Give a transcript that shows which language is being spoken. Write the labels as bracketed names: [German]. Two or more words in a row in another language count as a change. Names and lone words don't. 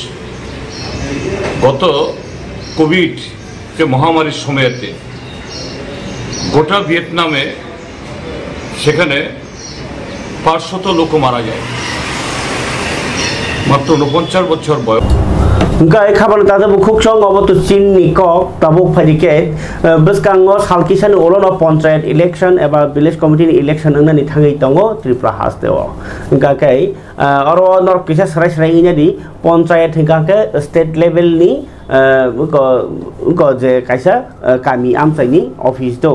[Bangla] গত কোভিড যে মহামারীর সময়েতে গোটা ভিয়েতনামে সেখানে 500 লোক মারা যায়, মাত্র 49 বছর বয়স। [Kok Borok] Gai kapan tata bukuk chong obotu chin ni kok tabuk phadiket beskango salkisan olono panchayat election eba [English] village committee election [Kok Borok] angna ni thangai tongo Tripura hasteo ga kai oro nor kisa sarai sarai nya di panchayat hingga ke [English] state level [Kok Borok] ni ko je kaisa kami amsaini office do